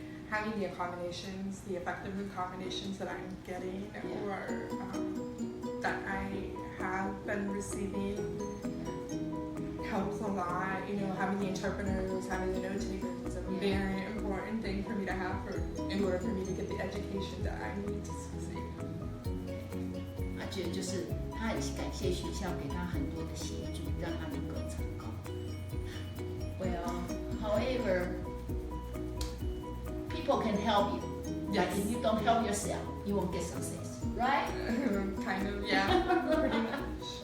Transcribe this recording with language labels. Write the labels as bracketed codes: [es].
[en] Having the accommodations, the effective accommodations that I'm getting, or that I have been receiving, helps a lot. You know, having the interpreters, having the note takers is a very important thing for me to have in order for me to get the education that I need to succeed. [zh] 他觉得就是他很感谢学校给他很多的协助，让他能够成功。 [en] Well, however, people can help you. Yes. But if you don't help yourself, you won't get success, right? Kind of, yeah, pretty much.